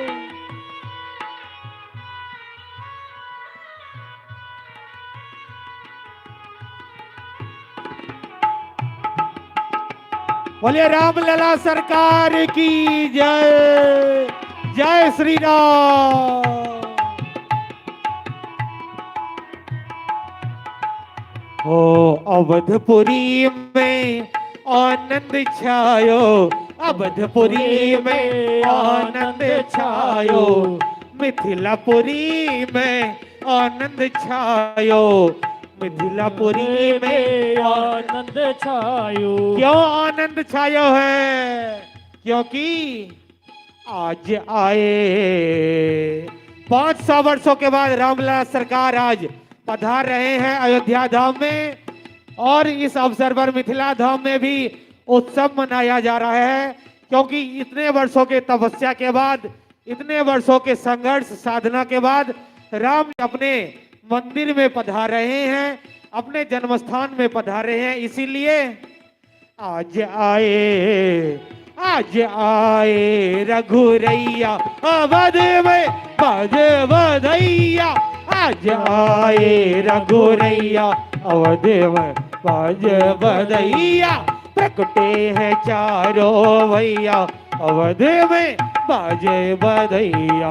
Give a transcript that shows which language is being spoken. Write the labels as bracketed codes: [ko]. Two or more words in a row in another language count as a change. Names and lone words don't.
[hi] बोलिए राम लला सरकार की जय। जय श्री राम। हो अवधपुरी में आनंद छायो, अवधपुरी में आनंद छायो, मिथिलापुरी में आनंद छायो, मिथिलापुरी में आनंद छायो। क्यों आनंद छायो है? क्योंकि आज आए 500 वर्षों के बाद रामलला सरकार आज पधार रहे हैं अयोध्या धाम में। और इस अवसर पर मिथिला धाम में भी उत्सव मनाया जा रहा है, क्योंकि इतने वर्षों के तपस्या के बाद, इतने वर्षों के संघर्ष साधना के बाद राम अपने मंदिर में पधार रहे हैं, अपने जन्मस्थान में पधार रहे हैं। इसीलिए आज आए रघुरैया अवध में बाजे बधैया। आज आए रघुरैया अवध में बाजे बधैया। प्रकटे हैं चारों भैया अवध में बाजे बधैया।